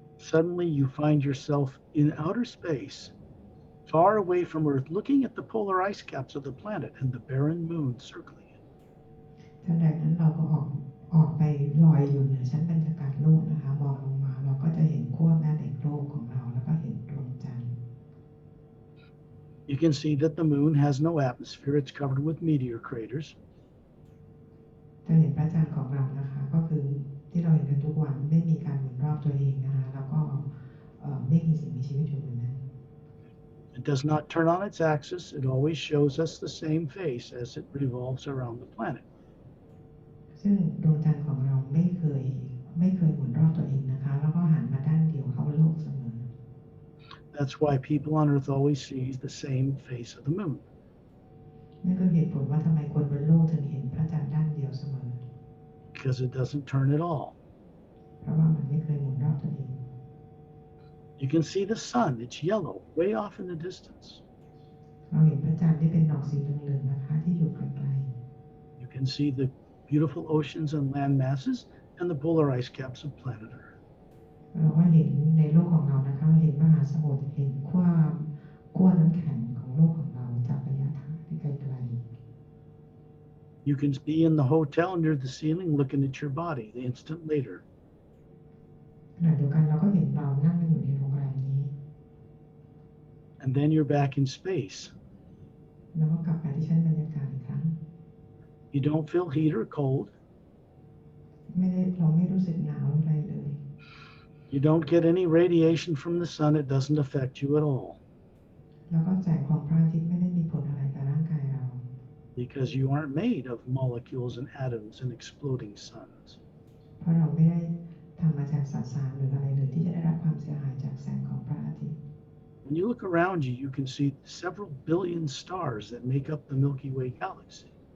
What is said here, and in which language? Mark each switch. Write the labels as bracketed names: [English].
[English] Suddenly you find yourself in outer space, far away from Earth, looking at the polar ice caps of the planet and the barren moon circling it. [Thai] ทันใดนั้นเราก็ออกไปลอยอยู่เหนือชั้นบรรยากาศโลกนะคะมองลงมาเราก็จะเห็นขั้วแม่เหล็กโลกของเราแล้วก็เห็นดวงจันทร์ [English] You can see that the moon has no atmosphere. It's covered with meteor craters. [Thai] จะเห็นพระจันทร์ของเรานะคะก็คือที่เราเห็นกันทุกวันไม่มีการหมุนรอบตัวเองนะคะแล้วก็ไม่มีสิ่งมีชีวิตอยู่บนนั้น [English] It does not turn on its axis. It always shows us the same face as it revolves around the planet. [Thai] ซึ่งดวงจันทร์ของเราไม่เคยหมุนรอบตัวเองนะคะแล้วก็หันมาด้านเดียวเข้าโลกเสมอ [English] That's why people on Earth always see the same face of the moon. [Thai] นั่นคือเหตุผลว่าทำไมคนบนโลกถึงเห็นพระจันทร์ด้านเดียวเสมอ [English] Because it doesn't turn at all. [Thai] เพราะว่ามันไม่เคยหมุนรอบตัวเอง [English] You can see the sun. It's yellow, way off in the distance. [Thai] เราเห็นพระจันทร์ที่เป็นดอกสีเหลืองๆนะคะที่อยู่ไกล [English] You can see the beautiful oceans and land masses and the polar ice caps of planet Earth. [Thai] ๆเราก็เห็นในโลกของเรานะคะเห็นมหาสมุทรเห็นขั้วน้ำแข็งของโลกของเราจากระยะทางที่ไกล [English] You can be in the hotel near the ceiling looking at your body the instant later. [Thai] ๆขณะเดียวกันเราก็เห็นเรานั่งกันอยู่ในโรงแรมนี้ [English] And then you're back in space. [Thai] แล้วก็กลับไปที่ชั้นบรรยากาศอีกครั้ง [English] You don't feel heat or cold. [Thai] เราไม่รู้สึกหนาวอะไรเลย [English] You don't get any radiation from the sun. It doesn't affect you at all. [Thai] แล้วก็แสงของพระอาทิตย์ไม่ได้มีผลอะไรกับร่างกายเรา [English] Because you aren't made of molecules and atoms and exploding suns. [Thai] เพราะเราไม่ได้ทำมาจากสสารหรืออะไรเลยที่จะได้รับความเสียหายจากแสงของพระอาทิตย์ [English] When you look around you, you can see several billion stars that make up the Milky Way galaxy.